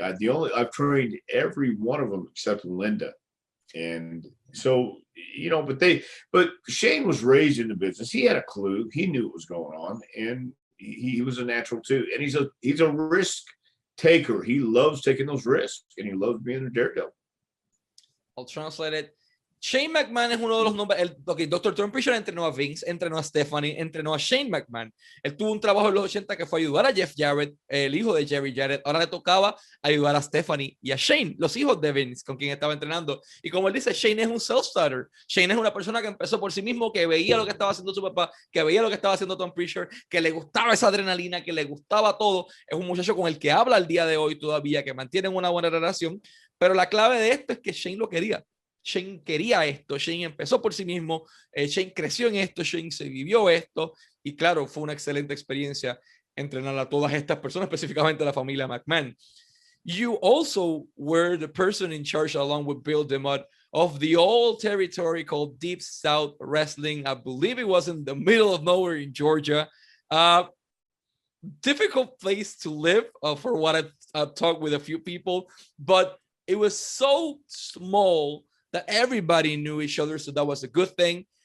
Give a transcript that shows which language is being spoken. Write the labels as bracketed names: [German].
[English] I've trained every one of them except Linda. And so, you know, but Shane was raised in the business. He had a clue. He knew what was going on, and he was a natural too. And he's a risk taker. He loves taking those risks, and he loves being a daredevil. I'll translate it. [Spanish] Shane McMahon es uno de los nombres. Dr. Tom Prichard entrenó a Vince, entrenó a Stephanie, entrenó a Shane McMahon. Él tuvo un trabajo en los 80 que fue ayudar a Jeff Jarrett, el hijo de Jerry Jarrett. Ahora le tocaba ayudar a Stephanie y a Shane, los hijos de Vince, con quien estaba entrenando. Y como él dice, Shane es un self-starter. Shane es una persona que empezó por sí mismo, que veía lo que estaba haciendo su papá, que veía lo que estaba haciendo Tom Prichard, que le gustaba esa adrenalina, que le gustaba todo. Es un muchacho con el que habla al día de hoy todavía, que mantienen una buena relación. Pero la clave de esto es que Shane lo quería. Shane quería esto, Shane empezó por sí mismo, Shane creció en esto, Shane se vivió esto, y claro, fue una excelente experiencia entrenar a todas estas personas, específicamente a la familia McMahon. [English] You also were the person in charge, along with Bill DeMott, of the old territory called Deep South Wrestling. I believe it was in the middle of nowhere in Georgia. Difficult place to live, for what I've talked with a few people, but it was so small that everybody knew each other, so that was a good thing.